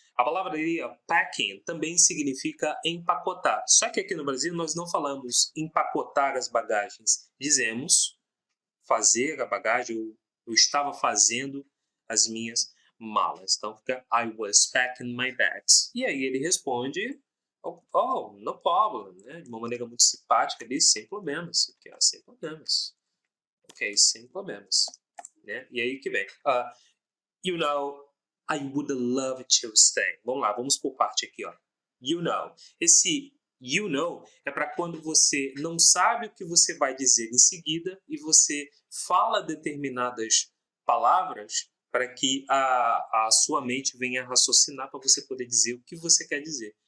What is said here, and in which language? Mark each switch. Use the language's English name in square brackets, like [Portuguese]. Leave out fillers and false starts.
[Portuguese] A palavra ali, packing, também significa empacotar. Só que aqui no Brasil nós não falamos empacotar as bagagens. Dizemos fazer a bagagem, eu estava fazendo as minhas malas. Então fica [English] I was packing my bags. [Portuguese] E aí ele responde, [English] no problem, [Portuguese] né? De uma maneira muito simpática ali, sem problemas. Sem problemas. Ok, sem problemas. Né? E aí que vem. [English] You know, I would love to stay. [Portuguese] Vamos lá, vamos por parte aqui, ó. You know. Esse you know é para quando você não sabe o que você vai dizer em seguida e você fala determinadas palavras para que a sua mente venha raciocinar para você poder dizer o que você quer dizer.